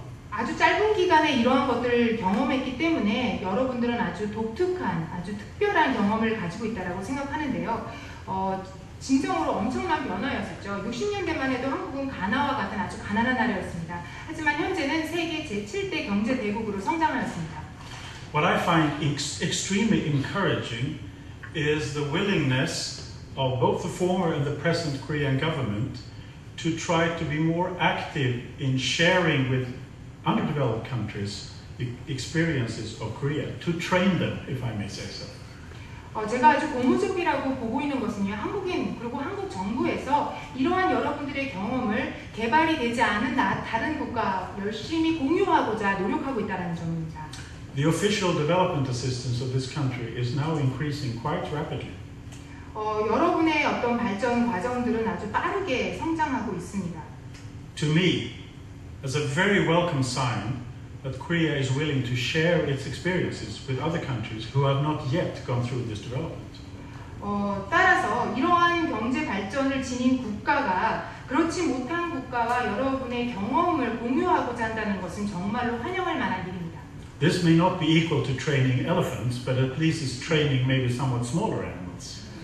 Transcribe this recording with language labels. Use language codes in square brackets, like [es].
[ko] 아주 짧은 기간에 이러한 것들을 경험했기 때문에 여러분들은 아주 독특한, 아주 특별한 경험을 가지고 있다고 생각하는데요. 진정으로 엄청난 변화였었죠. 60년대만 해도 한국은 가나와 같은 아주 가난한 나라였습니다. 하지만 현재는 세계 제7대 경제 대국으로 성장하였습니다. [en] What I find extremely encouraging is the willingness of both the former and the present Korean government to try to be more active in sharing with underdeveloped countries the experiences of Korea, to train them, if I may say so. [ko] 제가 아주 고무적이라고 보고 있는 것은요, 한국인 그리고 한국 정부에서 이러한 여러분들의 경험을 개발이 되지 않은 다른 국가 열심히 공유하고자 노력하고 있다는 점입니다. [en] The official development assistance of this country is now increasing quite rapidly. [ko] 여러분의 어떤 발전 과정들은 아주 빠르게 성장하고 있습니다. [en] To me, as a very welcome sign that Korea is willing to share its experiences with other countries who have not yet gone through this development. [ko] 따라서 이러한 경제 발전을 지닌 국가가 그렇지 못한 국가와 여러분의 경험을 공유하고자 한다는 것은 정말로 환영할 만한 일입니다. [en] This may not be equal to training elephants, but at least it's training maybe somewhat smaller animals.